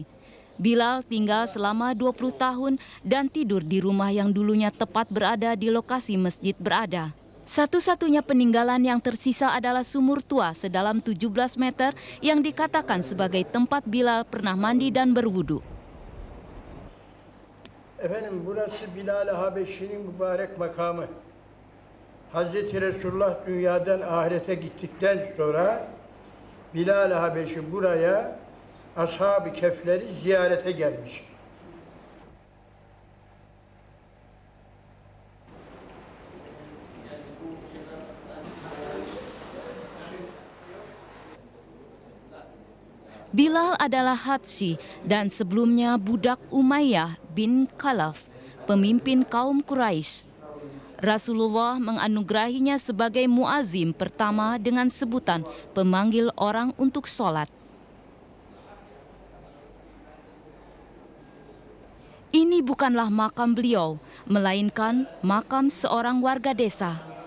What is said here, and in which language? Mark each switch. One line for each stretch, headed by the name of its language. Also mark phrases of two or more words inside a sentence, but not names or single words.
Indonesian: Bilal tinggal selama 20 tahun dan tidur di rumah yang dulunya tepat berada di lokasi masjid berada. Satu-satunya peninggalan yang tersisa adalah sumur tua sedalam 17 meter yang dikatakan sebagai tempat Bilal pernah mandi dan berwudu.
Turkish: Efendim, burası Bilal-i Habeşi'nin mübarek makamı. Hazreti Resulullah dünyadan ahirete gittikten sonra Bilal-i Habeşi buraya Ashab-ı Kehf'leri ziyarete gelmiş.
Indonesian: Bilal adalah Habsyi dan sebelumnya budak Umayyah bin Khalaf, pemimpin kaum Quraisy. Rasulullah menganugerahinya sebagai muazim pertama dengan sebutan pemanggil orang untuk sholat. Ini bukanlah makam beliau, melainkan makam seorang warga desa.